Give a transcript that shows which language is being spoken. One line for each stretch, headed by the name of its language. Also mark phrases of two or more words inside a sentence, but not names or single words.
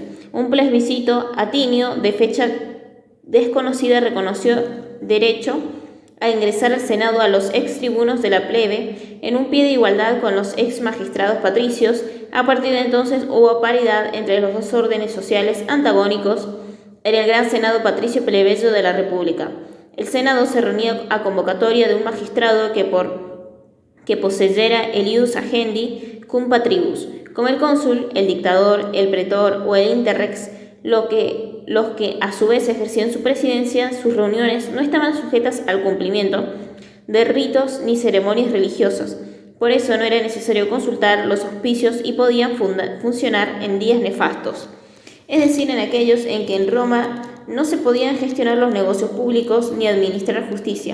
Spanish: Un plebiscito atinio de fecha desconocida reconoció derecho a ingresar al Senado a los ex tribunos de la plebe en un pie de igualdad con los ex magistrados patricios. A partir de entonces hubo paridad entre los dos órdenes sociales antagónicos en el Gran Senado Patricio Plebeyo de la República. El Senado se reunía a convocatoria de un magistrado que poseyera el
Latin: ius agendi cum patribus,
Spanish: como el cónsul, el dictador, el pretor o el interrex, los que a su vez ejercían su presidencia. Sus reuniones no estaban sujetas al cumplimiento de ritos ni ceremonias religiosas. Por eso no era necesario consultar los auspicios y podían funcionar en días nefastos, es decir, en aquellos en que en Roma no se podían gestionar los negocios públicos ni administrar justicia.